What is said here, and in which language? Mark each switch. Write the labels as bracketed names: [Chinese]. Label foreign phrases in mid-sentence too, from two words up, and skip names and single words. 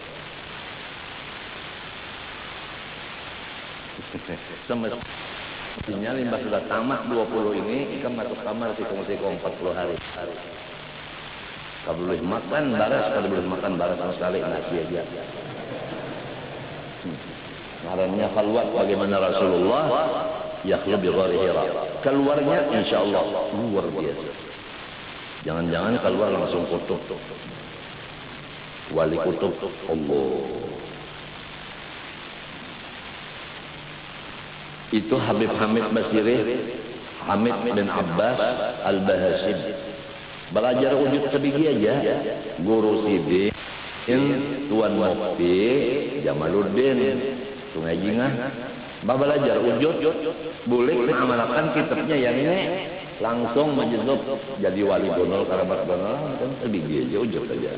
[Banjar] Semestinya limbah sudah tamat 20 ini, ikam masuk kamar sikong-sikong 40 hari. Kalau boleh makan baras, kalau boleh makan baras sama sekali nasi aja. Ngarannya khalwat bagaimana Rasulullah [Arabic] yakhlu bi ghari Hira. [Banjar] Keluarnya insyaallah luar biasa. Jangan-jangan keluar langsung kutub. Wali kutub Allah. Itu Habib Hamid Basiri, Hamid bin Abbas Al-Bahasim. Belajar wujud sebiji aja. Guru Sidin, Tuan Mufti Jamaluddin, Sungai Jingah. Belajar wujud, boleh mengamalkan kitabnya yang ini langsung menjezub jadi wali gonol, karabat gonol, kan sebiji aja wujud aja.